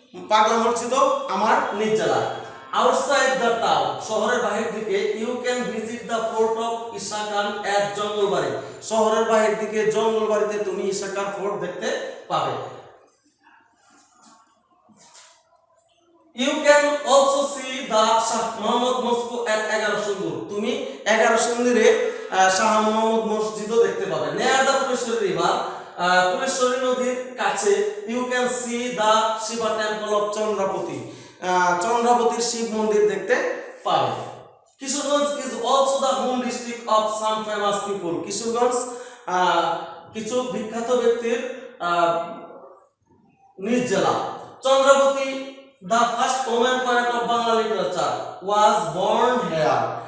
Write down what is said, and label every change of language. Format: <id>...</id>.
<bn>পাগলা মসজিদও আমার নিজ জেলা।</bn> <en>Outside the town,</en> <bn>শহরের বাহির দিকে</bn> <en>you can visit the fort of Isa Khan at Jangalbari.</en> <bn>শহরের বাহির দিকে জঙ্গলবাড়িতে তুমি ঈসা খান ফোর্ট দেখতে পাবে।</bn> <en>You can also see the Shah Muhammad Mosque at 11 Sundur.</en> <bn>তুমি 11 সুন্দরে শাহ মোহাম্মদ মসজিদও দেখতে পাবে।</bn> <en>Near the Puleshwari River,</en> <bn>Puleshwari নদীর কাছে</bn> <en>you can see the Shiva temple of Chandrapati.</en> <bn>চন্দ্রাবতীর Shiva মন্দির দেখতে পাবে।</bn> <en>Kishoreganj is also the home district of some famous people.</en> <bn>Kishoreganj কিছু বিখ্যাত ব্যক্তির নিজ জেলা।</bn> <en>Chandrabati, the first woman poet of Bangla literature, was born here.</en>